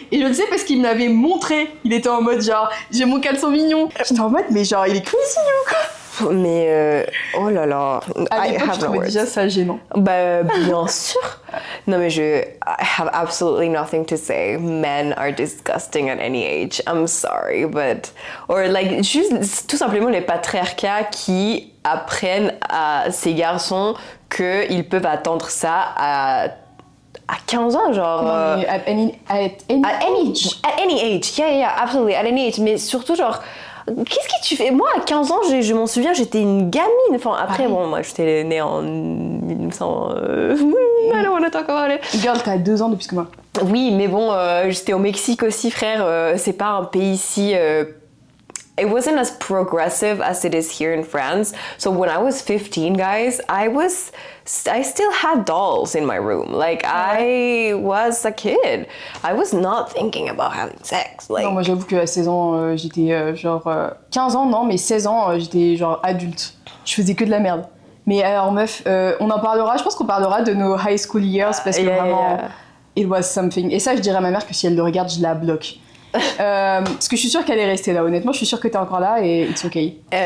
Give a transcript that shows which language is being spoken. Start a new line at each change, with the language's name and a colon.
French: Et je le sais parce qu'il me l'avait montré. Il était en mode genre, j'ai mon caleçon mignon. J'étais en mode, mais genre il est crazy ou quoi? Mais oh là là, À l'époque, je trouvais déjà ça gênant. Bah bien sûr. Non mais
English: I have absolutely nothing to say. Men are disgusting at any age. I'm sorry, but or like
French: juste tout simplement les patriarcats qui apprennent à ces garçons qu'ils peuvent attendre ça à 15 ans, genre. Non, mais
English: at any age. At any age, yeah, absolutely, at any age.
French: Mais surtout, genre, qu'est-ce que tu fais? Moi, à 15 ans, je m'en souviens, j'étais une gamine. Enfin, après, bon, moi, j'étais née en 1900.
English: I don't want to talk about it. Girl,
French: t'as 2 ans de plus que moi. Oui, mais bon, j'étais au Mexique aussi, frère. C'est pas un pays ici.
English: It wasn't as progressive as it is here in France. So when I was 15, guys, I still had dolls in my room. Like, I was a kid. I was not thinking about having sex. Like,
French: Non, moi j'avoue qu'à 16 ans, j'étais genre... 15 ans, non, mais 16 ans, j'étais genre adulte. Je faisais que de la merde. Mais alors meuf, on en parlera, je pense qu'on parlera de nos
English: high school years
French: parce que vraiment,
English: it was something.
French: Et ça, je dirais à ma mère que si elle le regarde, je la bloque. Parce que je suis sûre qu'elle est restée là, honnêtement, je suis sûre que t'es encore là et
English: it's okay.